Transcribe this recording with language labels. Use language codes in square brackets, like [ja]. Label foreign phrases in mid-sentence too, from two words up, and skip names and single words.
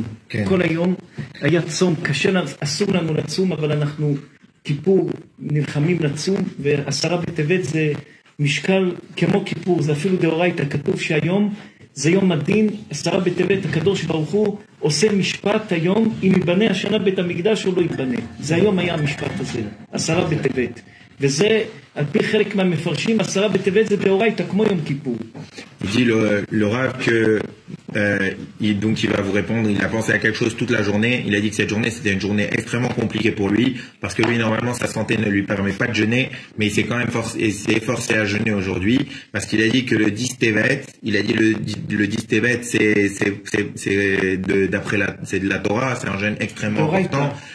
[he] כל היום היה צום, קשה, אסור לנו לצום, אבל אנחנו כיפור נלחמים לצום, ועשרה בטבת זה משקל כמו כיפור, זה אפילו דאורייתא, כתוב שהיום זה יום הדין, עשרה בטבת, הקדוש ברוך הוא עושה משפט היום, אם ייבנה השנה בית המקדש או לא ייבנה. זה היום היה המשפט הזה, עשרה בטבת. וזה, על פי חלק מהמפרשים, עשרה בטבת זה דאורייתא, כמו יום כיפור. [fr] Il dit le Rav que donc il va vous répondre, il a pensé à quelque chose toute la journée, il a dit que cette journée c'était une journée extrêmement compliquée pour lui, parce que lui normalement sa santé ne lui permet pas de jeûner, mais il s'est quand même forcé à jeûner aujourd'hui, parce qu'il a dit que le 10 Tevet, il a dit le 10 Tevet c'est de la Torah, c'est un jeûne extrêmement important.